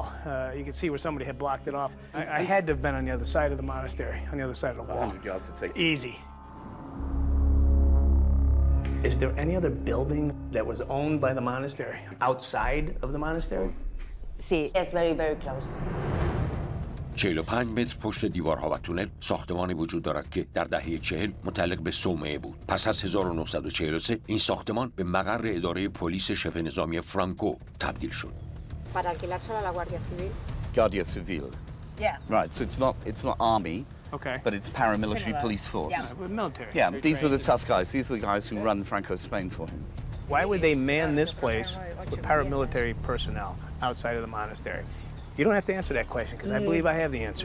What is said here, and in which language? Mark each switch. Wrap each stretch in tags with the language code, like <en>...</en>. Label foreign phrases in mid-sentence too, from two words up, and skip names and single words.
<en>You can see where somebody had blocked it off. I had to have been on the other side of the monastery, on the other side of the wall. 100 yards to take. Easy. Is there any other building that was owned by the monastery, outside of the monastery? See, it's very, very close.</en> <fa>45 متر پشت دیوارها و تونل ساختمانی وجود دارد که در دهه 40 متعلق به صومعه بود. پس از 1943 این ساختمان به مقر اداره پلیس شبه نظامی فرانکو تبدیل شد.</fa> <es>Para alquilárselo a la Guardia Civil. Guardia Civil.</es> <en>Yeah. Right, so it's not army, Okay. but it's paramilitary Similar. police force. Yeah. Military. Yeah, They're these are the trained tough guys. These are the guys who run Franco's Spain for him. Why would they man this place with paramilitary personnel outside of the monastery? You don't have to answer that question, because I believe I have the answer.</en>